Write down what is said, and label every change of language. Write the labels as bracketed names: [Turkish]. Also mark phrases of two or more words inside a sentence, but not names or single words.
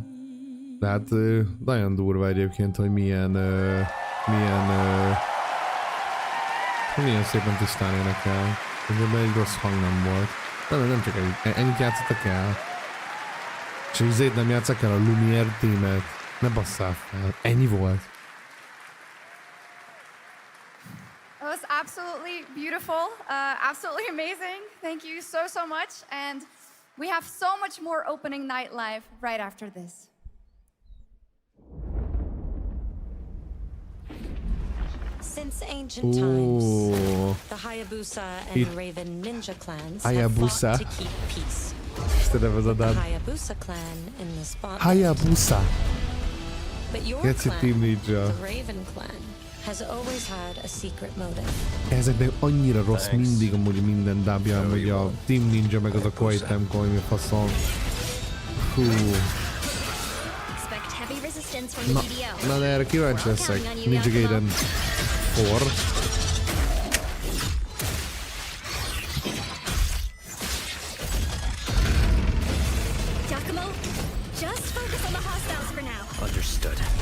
[Hungarian] De hát nagyon durva egyébként, hogy milyen szépen tisztán énekel. Ebben egy rossz hang nem volt. Nem csak ennyit játszottak el. És így nem játszak el a Lumière témet. Ne basszál fel. Ennyi volt. [English] It was absolutely beautiful, absolutely amazing. Thank you so much. And we have so much more opening night live right after this. Since ancient times, the Hayabusa and Raven ninja clans have fought to keep peace. The Hayabusa clan in the spotlight. Hayabusa. But your clan, the Raven clan, has always had a secret motive. [Hungarian] Ezeknek annyira rossz mindig amúgy minden dubja, hogy a Team Ninja meg az a Koei Temkoi, mi faszom. Hú. Na de erre kíváncsi leszek. Ninja Gaiden 4. [English] Understood.